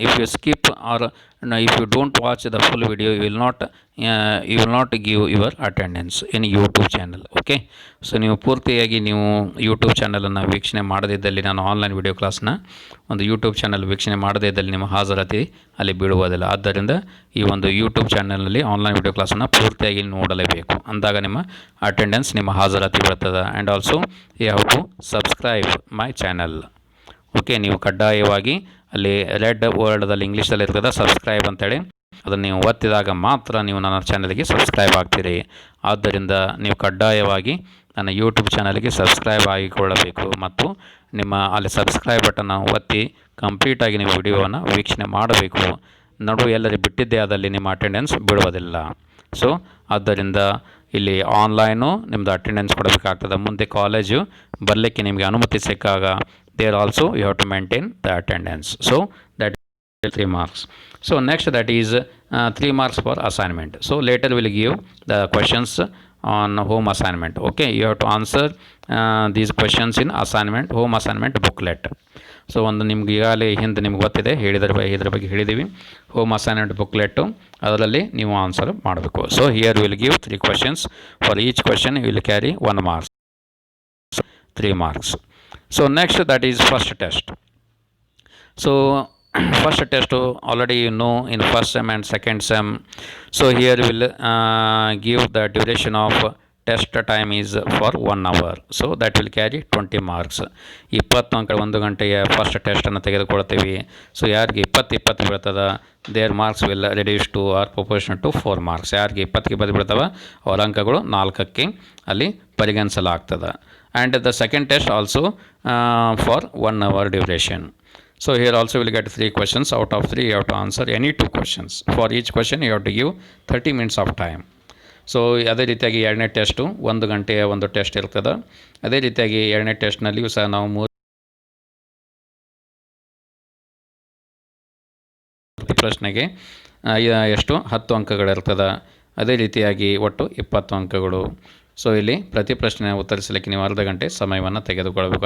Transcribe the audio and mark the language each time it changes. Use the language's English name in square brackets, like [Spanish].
[English] If you skip or if you don't watch the full video, you will not give your attendance in YouTube channel. [Kannada] Okay, so ನೀವು ಪೂರ್ತಿಯಾಗಿ ನೀವು YouTube ಚಾನಲನ್ನು ವೀಕ್ಷಣೆ ಮಾಡದಿದ್ದಲ್ಲಿ, ನಾನು online video ಕ್ಲಾಸ್ನ ಒಂದು ಯೂಟ್ಯೂಬ್ ಚಾನಲ್ ವೀಕ್ಷಣೆ ಮಾಡದೇ ಇದ್ದಲ್ಲಿ ನಿಮ್ಮ ಹಾಜರಾತಿ ಅಲ್ಲಿ ಬೀಳುವುದಿಲ್ಲ. ಆದ್ದರಿಂದ ಈ ಒಂದು ಯೂಟ್ಯೂಬ್ ಚಾನಲ್ನಲ್ಲಿ ಆನ್ಲೈನ್ ವಿಡಿಯೋ ಕ್ಲಾಸನ್ನು ಪೂರ್ತಿಯಾಗಿ ನೋಡಲೇಬೇಕು. ಅಂದಾಗ ನಿಮ್ಮ ಅಟೆಂಡೆನ್ಸ್, ನಿಮ್ಮ ಹಾಜರಾತಿ ಬೀಳ್ತದೆ. [English] And also you have to subscribe my channel. [Kannada] Okay, ನೀವು ಕಡ್ಡಾಯವಾಗಿ ಅಲ್ಲಿ ರೆಡ್ ವರ್ಡ್ದಲ್ಲಿ ಇಂಗ್ಲೀಷಲ್ಲಿ ಇರ್ತದೆ ಸಬ್ಸ್ಕ್ರೈಬ್ ಅಂತೇಳಿ, ಅದನ್ನು ನೀವು ಒತ್ತಿದಾಗ ಮಾತ್ರ ನೀವು ನನ್ನ ಚಾನಲ್ಗೆ ಸಬ್ಸ್ಕ್ರೈಬ್ ಆಗ್ತೀರಿ. ಆದ್ದರಿಂದ ನೀವು ಕಡ್ಡಾಯವಾಗಿ ನನ್ನ ಯೂಟ್ಯೂಬ್ ಚಾನಲ್ಗೆ ಸಬ್ಸ್ಕ್ರೈಬ್ ಆಗಿಕೊಳ್ಳಬೇಕು ಮತ್ತು ನಿಮ್ಮ ಅಲ್ಲಿ ಸಬ್ಸ್ಕ್ರೈಬ್ ಬಟನ್ನ ಒತ್ತಿ ಕಂಪ್ಲೀಟಾಗಿ ನೀವು ವಿಡಿಯೋವನ್ನು ವೀಕ್ಷಣೆ ಮಾಡಬೇಕು. ನಡುವೆ ಎಲ್ಲರೂ ಬಿಟ್ಟಿದ್ದೇ ಆದಲ್ಲಿ ನಿಮ್ಮ ಅಟೆಂಡೆನ್ಸ್ ಬೀಳುವುದಿಲ್ಲ. ಸೊ ಆದ್ದರಿಂದ ಇಲ್ಲಿ ಆನ್ಲೈನು ನಿಮ್ಮದು ಅಟೆಂಡೆನ್ಸ್ ಕೊಡಬೇಕಾಗ್ತದೆ. ಮುಂದೆ ಕಾಲೇಜು ಬರಲಿಕ್ಕೆ ನಿಮಗೆ ಅನುಮತಿ ಸಿಕ್ಕಾಗ [English] there also you have to maintain the attendance. So that is 3 marks. So next, that is 3 marks for assignment. So later we'll give the questions on home assignment. Okay, you have to answer these questions in assignment, home assignment booklet. [Kannada] So ಒಂದು ನಿಮ್ಗೆ ಈಗಾಗಲೇ ಹಿಂದೆ ನಿಮ್ಗೆ ಗೊತ್ತಿದೆ, ಇದ್ರ ಬಗ್ಗೆ ಹೇಳಿದ್ದೀವಿ. Home assignment ಬುಕ್ಲೆಟ್ಟು, ಅದರಲ್ಲಿ ನೀವು ಆನ್ಸರ್ ಮಾಡಬೇಕು. [English] So here will give 3 questions. For each question you will carry 1 marks, 3 marks. So next, that is first test. So first test already you know in first sem and second sem. So here will give the duration of test time is for 1 hour. So that will carry 20 marks. [Kannada] 20 ಅಂಕ 1 ಗಂಟೆಯ first ಟೆಸ್ಟನ್ನು ತೆಗೆದುಕೊಳ್ತೀವಿ. So ಯಾರಿಗೆ 20 ಬೀಳ್ತದೆ, [English] There marks will reduce to or proportion to 4 marks. [Kannada] ಯಾರಿಗೆ 20 ಬೀಳ್ತವೆ ಅವರ ಅಂಕಗಳು 4ಕ್ಕೆ ಅಲ್ಲಿ ಪರಿಗಣಿಸಲಾಗ್ತದೆ. [English] And the second test also for 1 hour duration. So here also you will get 3 questions. Out of 3 you have to answer any 2 questions. For each question you have to give 30 minutes of time. [Kannada] So ಅದೇ ರೀತಿಯಾಗಿ ಎರಡನೇ test 1 ಗಂಟೆಯ ಒಂದು test ಇರ್ತದೆ. ಅದೇ ರೀತಿಯಾಗಿ ಎರಡನೇ ಟೆಸ್ಟ್ನಲ್ಲಿಯೂ ಸಹ ನಾವು 3 ಪ್ರಶ್ನೆಗೆ ಎಷ್ಟು 10 ಅಂಕಗಳಿರ್ತದೆ. ಅದೇ ರೀತಿಯಾಗಿ ಒಟ್ಟು 20 ಅಂಕಗಳು. ಸೊ ಇಲ್ಲಿ ಪ್ರತಿ ಪ್ರಶ್ನೆ ಉತ್ತರಿಸಲಿಕ್ಕೆ ನೀವು ಅರ್ಧ ಗಂಟೆ ಸಮಯವನ್ನು ತೆಗೆದುಕೊಳ್ಳಬೇಕು.